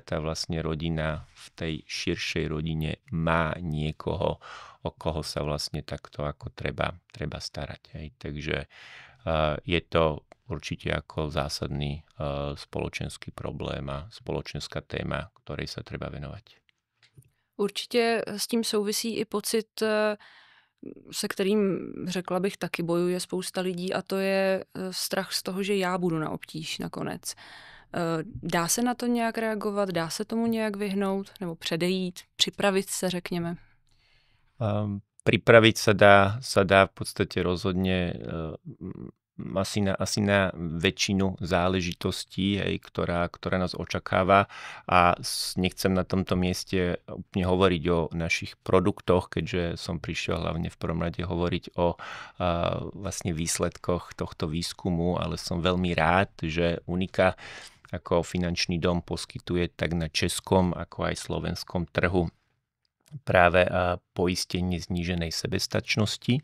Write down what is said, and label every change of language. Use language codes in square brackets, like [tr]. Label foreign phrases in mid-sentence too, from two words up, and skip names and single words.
[sk] vlastne rodina v tej širšej rodine má niekoho, o koho sa vlastne takto ako treba starať. Hej. Takže je to určite ako zásadný spoločenský problém a spoločenská téma, ktorej sa treba venovať. [cs] Určitě s tím souvisí i pocit, se kterým, řekla bych, taky bojuje spousta lidí, a to je strach z toho, že já budu na obtíž nakonec. Dá se na to nějak reagovat? Dá se tomu nějak vyhnout? Nebo předejít? Připravit se, řekněme? [sk] Pripraviť sa dá v podstate rozhodne asi na väčšinu záležitostí, ktorá nás očakáva, a nechcem na tomto mieste úplne hovoriť o našich produktoch, keďže som prišiel hlavne v prvom rade hovoriť o vlastne výsledkoch tohto výskumu, ale som veľmi rád, že Unika ako finančný dom poskytuje tak na českom ako aj slovenskom trhu práve poistenie zníženej sebestačnosti.